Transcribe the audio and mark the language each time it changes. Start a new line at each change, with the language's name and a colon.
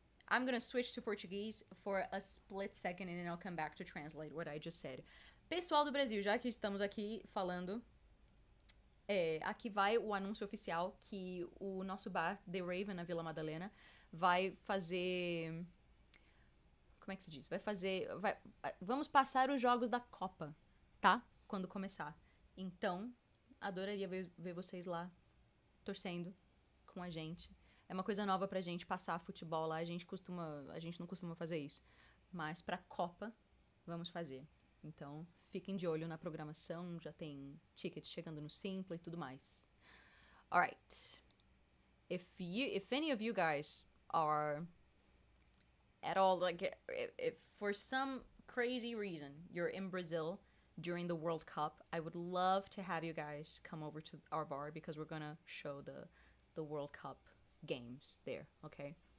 English: I'm gonna switch to Portuguese for a split second and then I'll come back to translate what I just said.
Portuguese: Pessoal do Brasil, já que estamos aqui falando, aqui vai o anúncio oficial que o nosso bar, The Raven, na Vila Madalena, vai fazer... Como é que se diz? Vamos passar os jogos da Copa, tá? Quando começar. Então, adoraria ver vocês lá, torcendo com a gente. É uma coisa nova pra gente passar futebol lá, a gente não costuma fazer isso. Mas pra Copa, vamos fazer. Então, fiquem de olho na programação, já tem tickets chegando no Simpla e tudo mais.
English: Alright. If any of you guys are at all, like, if for some crazy reason you're in Brazil during the World Cup, I would love to have you guys come over to our bar because we're gonna show the World Cup games there, okay?